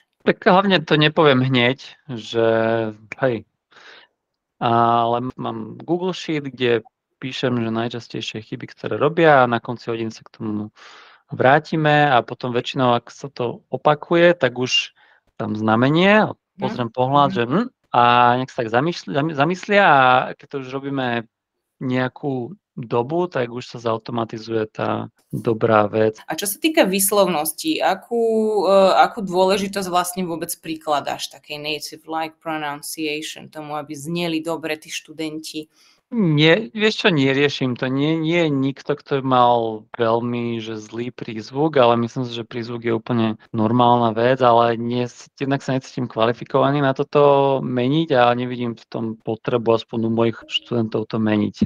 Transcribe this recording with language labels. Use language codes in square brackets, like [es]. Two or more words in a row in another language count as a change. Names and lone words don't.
[sk] Tak hlavne to nepoviem hneď, že hej, ale mám Google Sheet, kde píšem, že najčastejšie chyby, ktoré robia a na konci hodiny sa k tomu vrátime a potom väčšinou, ak sa to opakuje, tak už tam znamenie, pozriem pohľad, že a nech sa tak zamyslia a keď to už robíme nejakú dobu, tak už sa zautomatizuje tá dobrá vec. A čo sa týka výslovnosti, akú dôležitosť vlastne vôbec prikladáš takej [en] native-like pronunciation, [sk] tomu, aby zneli dobre tí študenti? Nie, vieš čo, neriešim to. Nie je nikto, kto mal veľmi zlý prízvuk, ale myslím si, že prízvuk je úplne normálna vec, ale jednak sa necítim kvalifikovaný na toto meniť a nevidím v tom potrebu aspoň u mojich študentov to meniť.